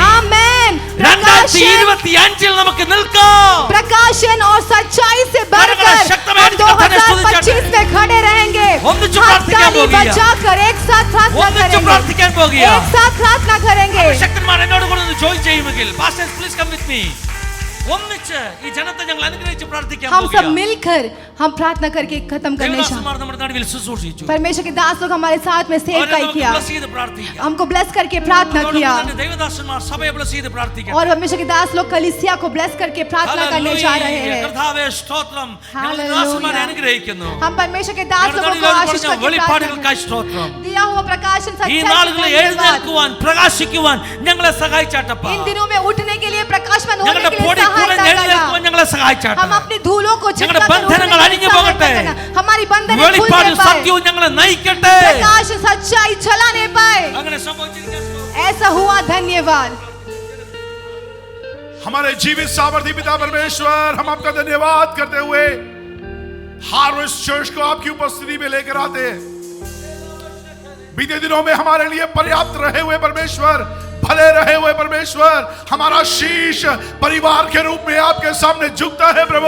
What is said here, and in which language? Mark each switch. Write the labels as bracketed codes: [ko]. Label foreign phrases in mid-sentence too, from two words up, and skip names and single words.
[hi] आमेन। [ml] 2025 നമുക്ക് നിൽക്കാം. [hi] प्रकाशन और सच्चाई से बरकत बढ़कर शक्ति में हम 2025 में खड़े रहेंगे। [ml] ഒന്നിച്ച് [hi] हाथ [ml] പ്രാർത്ഥിക്കാൻ [hi] ताली [ml] പോകുകയാ. [hi] बजाकर एक साथ प्रार्थना [ml] ഒന്നിച്ച് [hi] करेंगे, [ml] പ്രാർത്ഥിക്കാൻ പോകുകയാ. [hi] एक साथ प्रार्थना करेंगे। [ml] ശക്തന്മാർ എന്നോട് കൂടെ ഒന്ന് ജോയിൻ ചെയ്യുമെങ്കിൽ [en] pastors please come with me. [ml] ഒന്നിച്ച് ഈ ജനത്തെ ഞങ്ങൾ അനുഗ്രഹിച്ച് പ്രാർത്ഥിക്കാൻ [hi] हम सब [ml] പോകുകയാ. [hi] मिलकर हम प्रार्थना करके खत्म करने चाहते [ml] ദേവദാസന്മാർ നമ്മുടെ നടുവിൽ ശുശ്രൂഷിച്ചു. [hi] हैं। परमेश्वर के दास लोग हमारे साथ में सेवकाई [ml] അവരെ നമുക്ക് [hi] किया, [ml] bless ചെയ്ത് പ്രാർത്ഥിക്കാം. [hi] हमको ब्लेस करके प्रार्थना [ml] അതോടൊപ്പം [hi] किया, [ml] തന്നെ ദേവദാസന്മാർ സഭയെ bless ചെയ്ത് പ്രാർത്ഥിക്കാം. [hi] और परमेश्वर के दास लोग कलीसिया को ब्लेस करके प्रार्थना करने जा रहे हैं। [ml] കർത്താവേ സ്തോത്രം. ഞങ്ങൾ Hallelujah. ദാസന്മാരെ അനുഗ്രഹിക്കുന്നു. [hi] हम परमेश्वर के दास लोगों को आशीष करके प्रार्थना [ml] വെളിപ്പാടുകൾക്കായി സ്തോത്രം. [hi] दिया हुआ प्रकाशन [ml] ഈ [hi] सच्चाई [ml] നാളുകളിൽ [hi] के धन्यवाद। [ml] എഴുന്നേൽക്കുവാൻ പ്രകാശിക്കുവാൻ ഞങ്ങളെ സഹായിച്ചാട്ടപ്പ. [hi] इन दिनों में उठने के लिए प्रकाशमान होने [ml] ഞങ്ങളുടെ [hi] के लिए [ml] പൊടി കൂടെ [hi] सहायता [ml] എഴുന്നേൽക്കുവാൻ [hi] करना। [ml] ഞങ്ങളെ സഹായിച്ചാട്ട. [hi] हम अपनी धूलों को [ml] ഞങ്ങളുടെ [hi] छिटकाकर उठने [ml] ബന്ധനങ്ങൾ [hi] के लिए [ml] അഴിഞ്ഞു [hi] सहायता [ml] പോകട്ടെ. [hi] करना। हमारी बंधनें [ml] വെളിപ്പാടും [hi] खुलने पाए, [ml] സത്യവും ഞങ്ങളെ നയിക്കട്ടെ. [hi] प्रकाश सच्चाई चलाने पाए। [ml] അങ്ങനെ സംഭവിച്ചിരിക്കാൻ [hi] ऐसा हुआ, धन्यवाद। हमारे जीवित सामर्थी पिता परमेश्वर, हम आपका धन्यवाद करते हुए हार्वेस्ट चर्च को आपकी उपस्थिति में लेकर आते हैं। बीते दिनों में हमारे लिए पर्याप्त रहे हुए परमेश्वर, भले रहे हुए परमेश्वर, हमारा शीश परिवार के रूप में आपके सामने झुकता है प्रभु।